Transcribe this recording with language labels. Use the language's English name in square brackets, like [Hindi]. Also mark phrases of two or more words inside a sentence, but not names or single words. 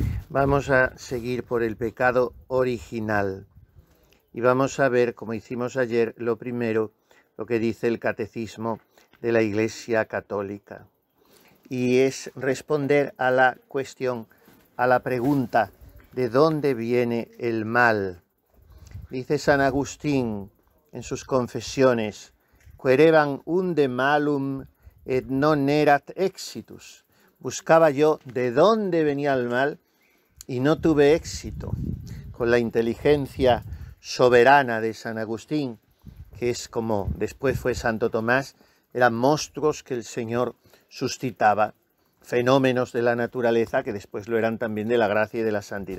[Spanish] Vamos a seguir por el pecado original y vamos a ver, como hicimos ayer, lo primero, lo que dice el Catecismo de la Iglesia Católica. Y es responder a la cuestión, a la pregunta, ¿de dónde viene el mal? Dice San Agustín en sus confesiones, [Latin] quereban unde malum et non erat exitus. [Spanish] Buscaba yo de dónde venía el mal y no tuve éxito. Con la inteligencia soberana de San Agustín, que es como después fue Santo Tomás, eran monstruos que el Señor suscitaba, fenómenos de la naturaleza que después lo eran también de la gracia y de la santidad.